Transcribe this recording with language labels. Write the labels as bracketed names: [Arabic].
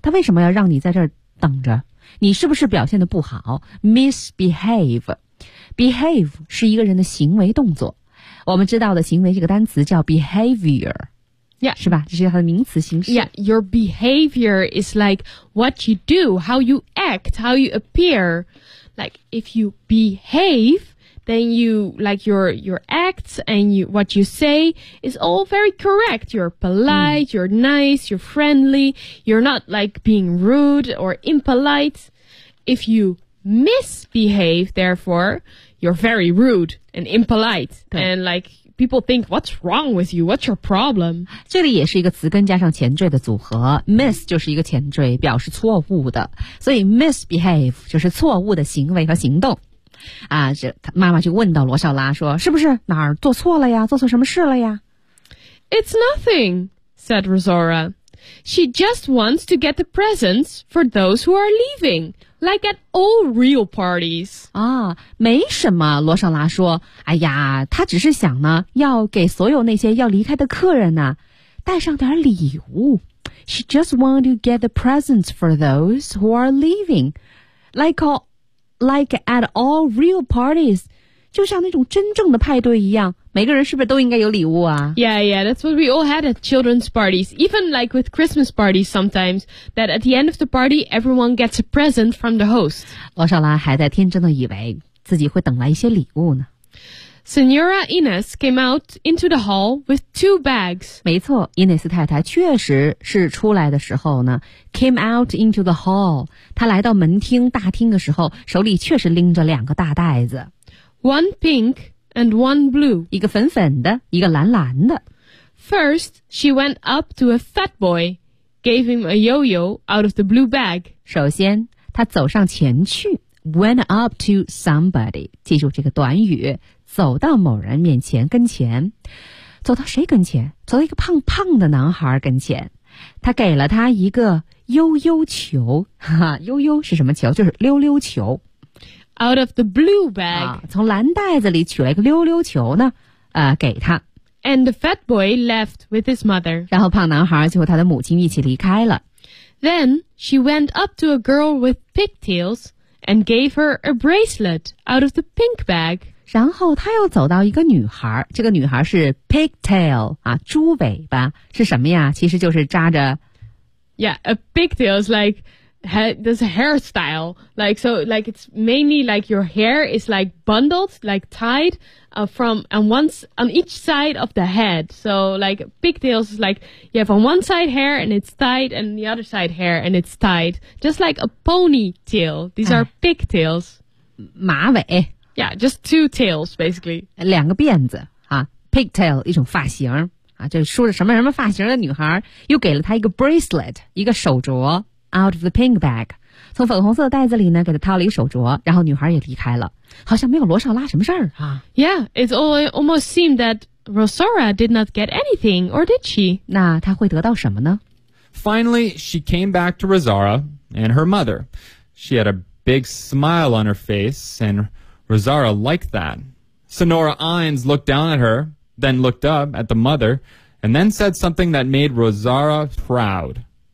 [Chinese] 他为什么要让你在这儿等着？你是不是表现得不好 ？Misbehave，behave 是一个人的行为动作。我们知道的行为这个单词叫 behavior。 [English] Yeah. [Chinese] 是吧这是它的名词形式 [English] Yeah, your behavior is like what you do, how you act, how you appear. Like, if you behave, then you, like, your acts and you, what you say is all very correct. You're polite,、you're nice, you're friendly, you're not, like, being rude or impolite. If you misbehave, therefore, you're very rude and impolite. And like, people think, what's wrong with you? What's your problem? [Chinese] 这里也是一个词根加上前缀的组合。Miss 就是一个前缀，表示错误的。所以 misbehave 就是错误的行为和行动。啊，这妈妈就问到罗少拉说，是不是哪儿做错了呀？做错什么事了呀？ [English] It's nothing, said Rosora. She just wants to get the presents for those who are leaving, like at all real parties. [Chinese] 啊，没什么，罗少拉说，哎呀，她只是想呢，要给所有那些要离开的客人呢，带上点礼物。 [English] She just wants to get the presents for those who are leaving, like at all real parties, [Chinese] 就像那种真正的派对一样，每个人是不是都应该有礼物啊？ [English] Yeah, yeah, that's what we all had at children's parties, even like with Christmas parties sometimes, that at the end of the party, everyone gets a present from the host. [Chinese] 罗少拉还在天真的以为自己会等来一些礼物呢。 [English] Senora Ines came out into the hall with two bags. [Chinese] 没错，伊内斯太太确实是出来的时候呢 [English] came out into the hall. [Chinese] 她来到门厅大厅的时候，手里确实拎着两个大袋子。 [English] One pink and one blue. [Chinese] 一个粉粉的，一个蓝蓝的。 [English] First, she went up to a fat boy, gave him a yo-yo out of the blue bag. [Chinese] 首先，她走上前去 [English] went up to somebody. [Chinese] 记住这个短语。走到某人面前跟前，走到谁跟前？走到一个胖胖的男孩跟前，他给了他一个悠悠球。哈哈，悠悠是什么球？就是溜溜球。 [English] Out of the blue bag， [Chinese] 从蓝袋子里取了一个溜溜球呢，给他。 [English] And the fat boy left with his mother。 [Chinese] 然后胖男孩就和他的母亲一起离开了。 [English] Then she went up to a girl with pigtails and gave her a bracelet out of the pink bag。 [Chinese] 然后他又走到一个女孩，这个女孩是 pigtail 啊，猪尾巴是什么呀？其实就是扎着 [English] ，Yeah, a pigtail is like this hairstyle, like so, like it's mainly like your hair is like bundled, like tied, from and once on each side of the head. So like pigtails is like you have on one side hair and it's tied, and the other side hair and it's tied, just like a ponytail. These are pigtails, [Chinese] 马尾。 [English] Yeah, just two tails, basically. [Chinese] 两个辫子啊 ,pigtail, 一种发型啊，就梳着什么什么发型的女孩又给了她一个 bracelet, 一个手镯 , [English] out of the pink bag. [Chinese] 从粉红色的袋子里呢给她套了一个手镯，然后女孩也离开了。好像没有罗少拉什么事儿啊。 [English] Yeah, it almost seemed that Rosora did not get anything, or did she? [Chinese] 那她会得到什么呢？ [English] Finally, she came back to Rosora and her mother. She had a big smile on her face andRosora liked that. Senora Ines looked down at her, then looked up at the mother, and then said something that made Rosora proud.